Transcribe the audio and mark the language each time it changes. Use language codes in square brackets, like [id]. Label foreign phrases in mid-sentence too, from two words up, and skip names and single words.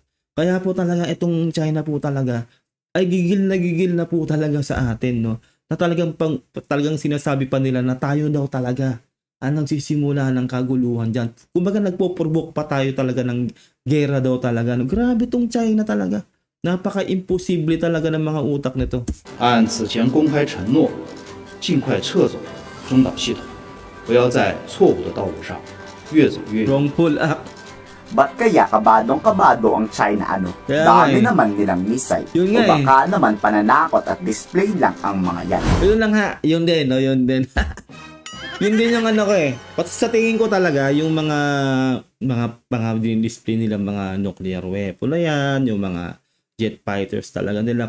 [tl] Kaya po talaga itong China po talaga ay gigil na po talaga sa atin, no? Na talagang sinasabi pa nila na tayo daw talaga ang nagsisimula ng kaguluhan dyan. Kumbaga nagpo-provoke pa tayo talaga ng gera daw talaga. No? Grabe itong China talaga. Napaka-imposible talaga ng mga utak nito. [zh] 按此前公开承诺，尽快撤走中导系统，不要在错误的道路上越走越远。 [en] Wrong pull up. [tl] Ba't kaya kabadong-kabado ang China Dami naman nilang missile. O baka naman pananakot at display lang ang mga yan. Yun lang ha. Yun din, no? Yun din. Yun din yung ano ko Pati sa tingin ko talaga, yung mga display nila, mga [en] nuclear weapon [tl] na yan, yung mga [en] jet fighters [tl] talaga nila.